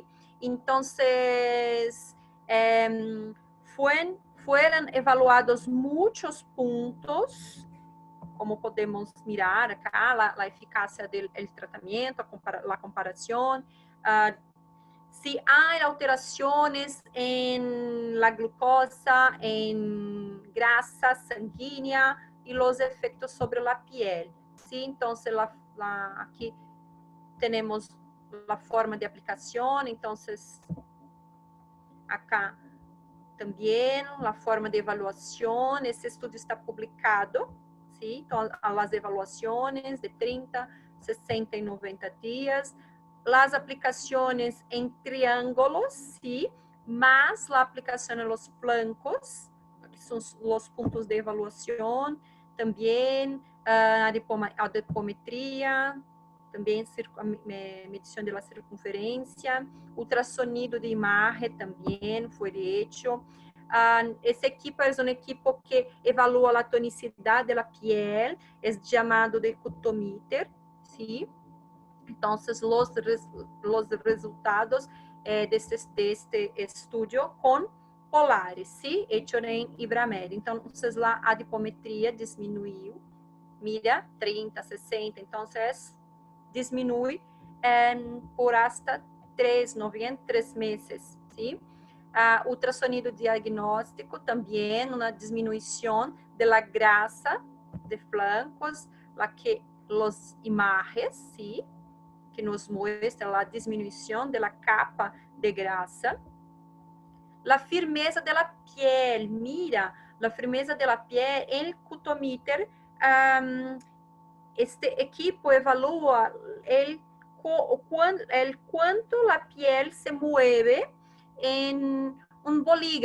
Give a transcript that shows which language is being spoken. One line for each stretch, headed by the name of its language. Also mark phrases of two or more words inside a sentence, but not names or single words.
Portuguese: Então, foram evaluados muitos pontos, como podemos
Spanish: mirar acá,
Portuguese: a eficácia do tratamento, a comparação, se há alterações em
Spanish: la glucosa,
Portuguese: em
Spanish: grasa sanguínea
Portuguese: e os efeitos sobre a piel.
Spanish: ¿Sí? Entonces, aquí tenemos la forma de aplicación. Entonces, acá también la forma de evaluación. Este estudio está publicado, ¿sí? Entonces, las evaluaciones de 30, 60 y 90 días. Las aplicaciones en triángulos, ¿sí? Más la aplicación en los flancos, que son los puntos de evaluación.
Portuguese: También adipometria, também medição da circunferência, ultrassonido de imagem também foi feito. Esse equipo é um equipo que evalua a tonicidade da piel, é chamado de cutomíter, sim? Então, os resultados deste estudo com Polaris, sim? Hecho em Ibramed. Então, a adipometria diminuiu, mira, 30, 60, então, diminui
Spanish: por hasta 3 meses, ¿sí?
Portuguese: Ultrassonido diagnóstico também, uma diminuição da grasa de flancos,
Spanish: la que los imagens, ¿sí? Que nos muestra
Portuguese: a diminuição da capa de grasa.
Spanish: La firmeza de la piel, mira, la firmeza de la piel, el cutomíter, este equipo evalúa el cuánto la piel se mueve en un bolígrafo.